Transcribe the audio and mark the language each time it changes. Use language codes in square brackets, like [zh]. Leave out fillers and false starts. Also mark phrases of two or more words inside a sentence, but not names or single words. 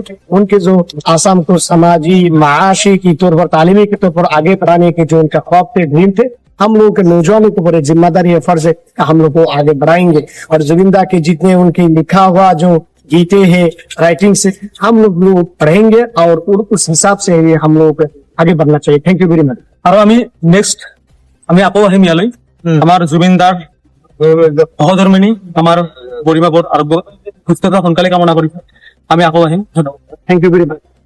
[hi] उनके जो आसाम को समाजी माशी की तौर पर, तालीमी के तौर पर आगे बढ़ाने के जो उनका ख्वाब थे, ड्रीम थे, हम लोगों के नौजवानों को बड़े जिम्मेदारी है, फर्ज है कि हम लोग को आगे बढ़ाएंगे। और जुबिन दा के जितने उनके लिखा हुआ जो गीते हैं, राइटिंग से हम लोग पढ़ेंगे और उस हिसाब से हम लोग आगे बढ़ना चाहिए। [en] thank you very much. [as] আৰু আমি নেক্সট আমি আকৌ আহিম ইয়ালৈ। আমাৰ জুবিনদাৰ সহধৰ্মিনী আমাৰ গৰিমা বৌৰ আৰোগ্য সুস্থতা সোনকালে কামনা কৰিছো। আমি আকৌ আহিম। ধন্যবাদ। [en] thank you very much.